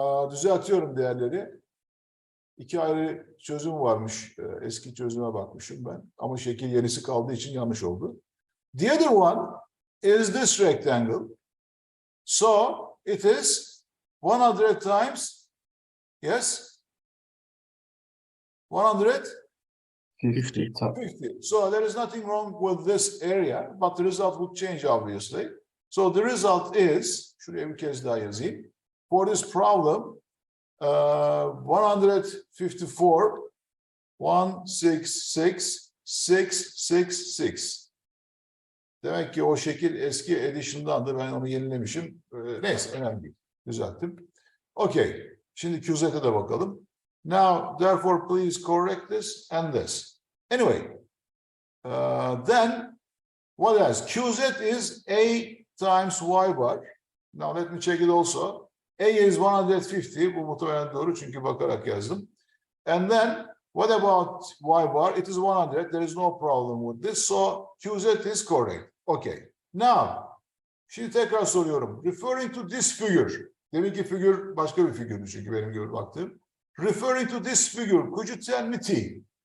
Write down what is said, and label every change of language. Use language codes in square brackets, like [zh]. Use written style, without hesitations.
[tr] Düzeltiyorum değerleri. İki ayrı çözüm varmış. Eski çözüme bakmışım ben. Ama şekil yenisi kaldığı için yanlış oldu. [en] The other one is this rectangle. So it is 100 times, yes? 50. 50. So there is nothing wrong with this area, but the result would change obviously. So the result is, [tr] şuraya bir kez daha yazayım. [en] For this problem, 154, 166,666. [tr] Demek ki o şekil eski edition'dandı. Ben onu yenilemişim. Neyse, önemli değil. Düzelttim. Okay. Şimdi QZ'e de bakalım. [en] Now, therefore, please correct this and this. Anyway, then, what else? QZ is A times Y bar. Now, let me check it also. A is 150. [tr] Bu muhtemelen doğru çünkü bakarak yazdım. [en] And then, what about Y bar? It is 100. There is no problem with this. So, QZ is correct. Okay. Now, [tr] şimdi tekrar soruyorum. [en] Referring to this figure. [tr] Deminki figür başka bir figürdü çünkü benim görüp baktığım. [en] Referring to this figure, could you tell me T?